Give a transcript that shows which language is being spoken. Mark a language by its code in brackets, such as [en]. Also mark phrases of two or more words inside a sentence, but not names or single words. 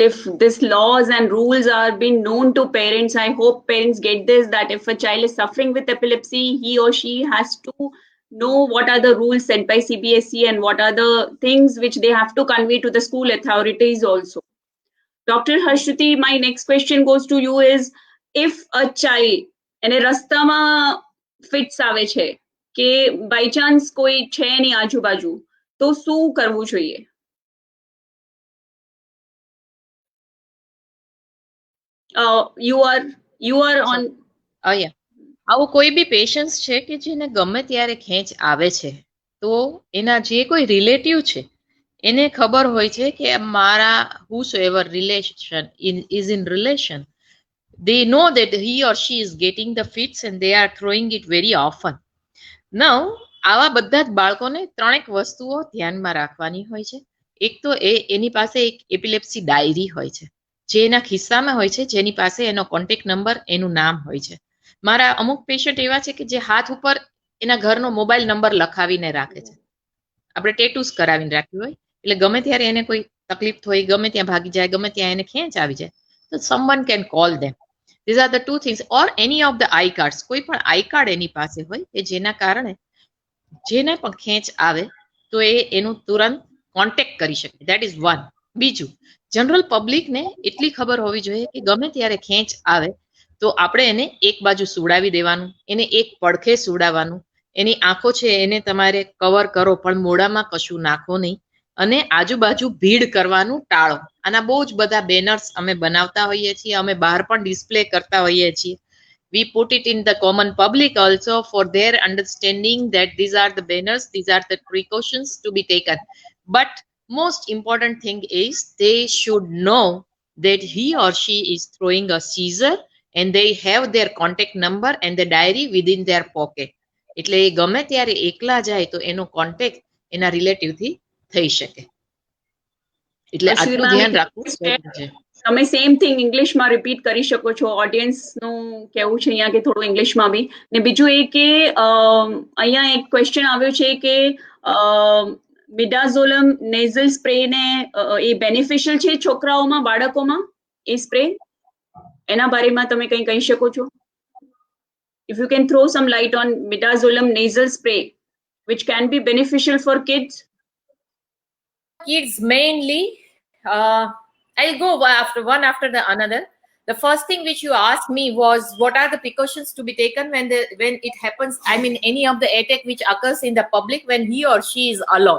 [en] If this laws and rules are being known to parents, I hope parents get this, that if a child is suffering with epilepsy, he or she has to know what are the rules set by CBSE and what are the things which they have to convey to the school authorities also. Dr. Harshruti, my next question goes to you is, if a child [gu] એને રસ્તામાં ફિટ્સ આવે છે કે [en] by chance [gu] કોઈ છે નહીં આજુબાજુ, તો શું કરવું જોઈએ? [en] You are on. [gu] આવું કોઈ બી પેશન્સ છે કે જેને ગમે ત્યારે ખેંચ આવે છે, તો એના જે કોઈ રિલેટિવ છે એને ખબર હોય છે કે મારા [en] whosoever relation is in relation, they know that he or she is getting the fits and they are throwing it very often. [gu] Now આવા બધા જ બાળકોને ત્રણેક વસ્તુઓ ધ્યાનમાં રાખવાની હોય છે. એક તો એની પાસે એક [en] epilepsy diary [gu] હોય છે જે એના ખિસ્સામાં હોય છે, જેની પાસે એનો [en] contact number, [gu] એનું નામ હોય છે. મારા અમુક પેશન્ટ એવા છે કે જે હાથ ઉપર એના ઘરનો [en] mobile number [gu] લખાવીને રાખે છે. આપણે ટેટૂસ કરાવીને રાખ્યું હોય એટલે ગમે ત્યારે એને કોઈ તકલીફ હોય, ગમે ત્યાં ભાગી જાય, ગમે ત્યાં એને ખેંચ આવી જાય તો [en] someone can call them. These are the two things. Or any of the I cards, [gu] કોઈ પણ I card એની પાસે હોય કે જેના કારણે જેને પણ ખેંચ આવે તો એનું તુરંત કોન્ટેક્ટ કરી શકે. [en] That is one. [gu] બીજું, [en] general publicને [gu] એટલી ખબર હોવી જોઈએ કે ગમે ત્યારે ખેંચ આવે તો આપણે એને એક બાજુ સુવડાવી દેવાનું, એને એક પડખે સુવડાવવાનું, એની આંખો છે એને તમારે કવર કરો પણ મોઢામાં કશું નાખો નહીં, અને આજુબાજુ ભીડ કરવાનું ટાળો. આના બહુ જ બધા બેનર્સ અમે બનાવતા હોઈએ છીએ, અમે બહાર પણ ડિસ્પ્લે કરતા હોઈએ છીએ. [en] We put it in the common public also for their understanding that these are the banners, these are the precautions to be taken. But most important thing is they should know that he or she is throwing a seizure and they have their contact number and the diary within their pocket. [gu] એટલે ગમે ત્યારે એકલા જાય તો એનો કોન્ટેક્ટ એના રિલેટિવ થી થઈ શકે. એટલે આટલું ધ્યાન રાખવું છે. તમે [en] same thing [gu] ઇંગ્લિશમાં રિપીટ કરી શકો છો? ઓડિયન્સનું કેવું છે અહીંયા કે થોડું ઇંગ્લિશમાં બી. ને બીજું એ કે અહીંયા એક ક્વેશ્ચન આવ્યો છે કે [en] midazolam nasal spray [gu] ને એ બેનિફિશિયલ છે છોકરાઓમાં, બાળકોમાં એ સ્પ્રે? એના બારેમાં તમે કંઈ કહી શકો છો? [en] If you can throw some light on midazolam nasal spray, which can be beneficial for kids. Kids mainly, I'll go after the another. The first thing which you asked me was what are the precautions to be taken when it happens, I mean any of the attack which occurs in the public when he or she is alone.